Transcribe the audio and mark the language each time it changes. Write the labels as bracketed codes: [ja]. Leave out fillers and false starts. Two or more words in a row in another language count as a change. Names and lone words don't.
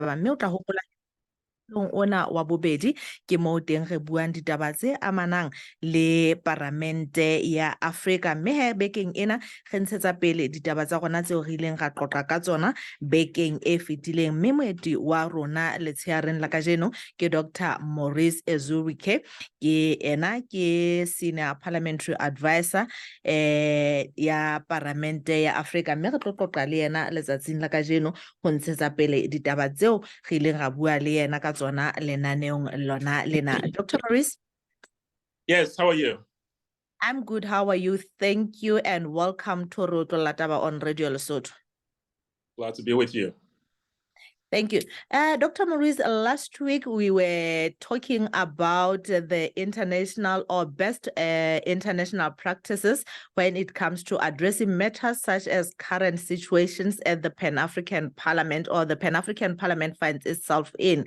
[st] mme o tla hopola ona wa bobedi ke mo teng re buang ditaba tse amanang le Parlamente ya Afrika, mme he bekeng ena re ntshetsa pele ditaba tsa rona tseo re ileng ra qoqa ka tsona bekeng e fetileng, mme moeti wa rona letsheareng la kajeno ke Dr Maurice Ezuirike. Ke ena ke [en] senior parliamentary advisor [st] ya Parlamente ya Afrika, mme re tlo qoqa le yena letsatsing la kajeno ho ntshetsa pele ditaba tseo re ileng ra bua le yena ka tsona lenaneong lona lena. Dr. Maurice? [en] Yes, how are you? I'm good. How are you? Thank you and welcome to Roto Lataba on Radio Lesotho. Glad to be with you. Thank you. Dr. Maurice, last week we were talking about the international or best international practices when it comes to addressing matters such as current situations at the Pan-African Parliament or the Pan-African Parliament finds itself in.